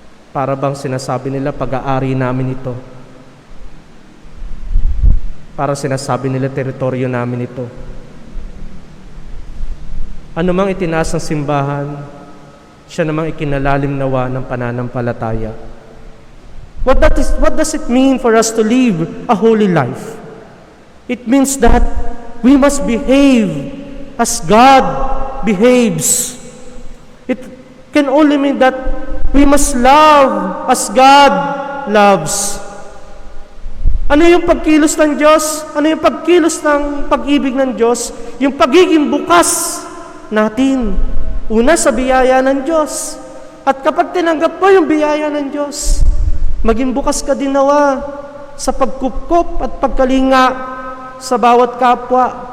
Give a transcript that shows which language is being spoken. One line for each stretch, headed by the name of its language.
Filipino: Para bang sinasabi nila, pag-aari namin ito. Para sinasabi nila, teritoryo namin ito. Ano mang itinaas ng simbahan, siya namang ikinalalim nawa ng pananampalataya.
English: What does it mean for us to live a holy life? It means that we must behave as God behaves. It can only mean that we must love as God loves.
Filipino: Ano yung pagkilos ng Diyos? Ano yung pagkilos ng pag-ibig ng Diyos? Yung pagiging bukas natin. Una sa biyaya ng Diyos. At kapag tinanggap mo yung biyaya ng Diyos, maging bukas ka din nawa sa pagkupkop at pagkalinga sa bawat kapwa.